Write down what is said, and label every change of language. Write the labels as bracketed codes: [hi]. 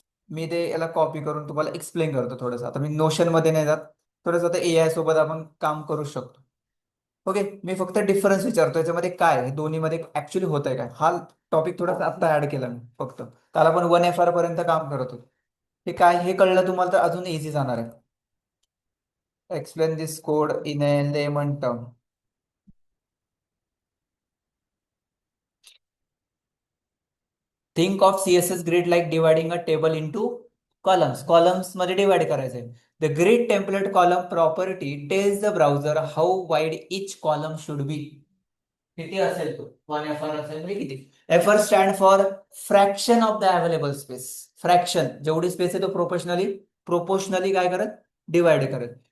[mr] मी ते याला कॉपी करून तुम्हाला एक्सप्लेन करतो थोडंसं. आता मी नोशन मध्ये नाही जात, थोडंसं आता एआय सोबत आपण काम करू शकतो. ओके, मी फक्त डिफरन्स विचारतो याच्यामध्ये काय आहे, दोन्ही मध्ये ऍक्च्युली होत आहे काय. हा टॉपिक थोडासा आता ऍड केला मी फक्त. काल आपण वन एफ आर पर्यंत काम करत होतो. हे काय हे कळलं तुम्हाला तर अजून इझी जाणार आहे. [en] Explain this code in a layman term. Think of CSS grid like dividing a table into columns. [mr] Columns मध्ये डिवाइड करायचंय. [en] The grid template column property tells the browser how wide each column should be. [mr] किती असेल तो? One F R असेल म्हणजे किती? [en] F R stand for fraction of the available space. [mr] Fraction, जेवढी space आहे तो प्रोपोर्शनली काय करत? डिवाइड करत.